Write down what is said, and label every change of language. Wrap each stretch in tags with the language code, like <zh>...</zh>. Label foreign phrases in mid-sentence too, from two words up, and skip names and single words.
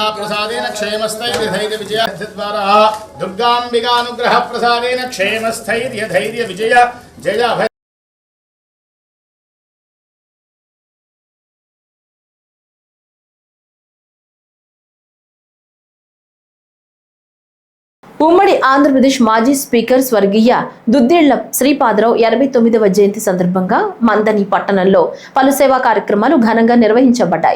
<sa>प्रसादेन क्षेमस्थैर्य धैर्य विजय द्वारा दुर्गांबिका अनुग्रह प्रसादेन क्षेमस्थैर्य धैर्य विजय जय भय.</sa> <te>ఉమ్మడి ఆంధ్రప్రదేశ్ మాజీ స్పీకర్ స్వర్గీయ దుద్దేళ్ల శ్రీపాదరావు 89వ జయంతి సందర్భంగా మందని పట్టణంలో పలు సేవా కార్యక్రమాలు ఘనంగా నిర్వహించబడ్డాయి.</te>